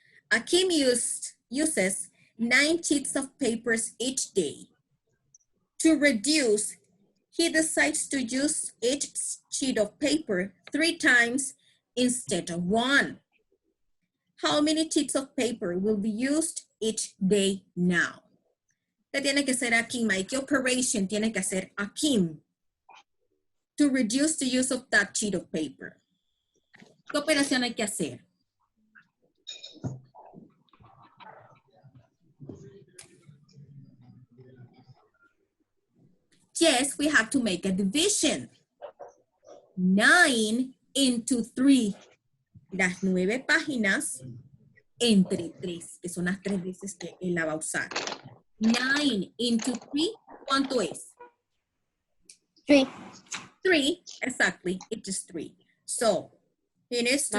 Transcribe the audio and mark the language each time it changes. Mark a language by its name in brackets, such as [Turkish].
[English] Akim uses 9 sheets of papers each day. To reduce, he decides to use each sheet of paper 3 times instead of 1. How many sheets of paper will be used each day now? [Spanish] ¿Qué tiene que hacer Akim? ¿Qué operation tiene que hacer Akim [English] to reduce the use of that sheet of paper? [Spanish] ¿Qué operación hay que hacer? [English] Yes, we have to make a division. 9 into 3 [Spanish] las 9 páginas entre 3, que son las 3 veces que él la va a usar. [English] 9 into 3, [Spanish] ¿cuánto es? [English] 3. 3, exactly, it is 3. So, he needs to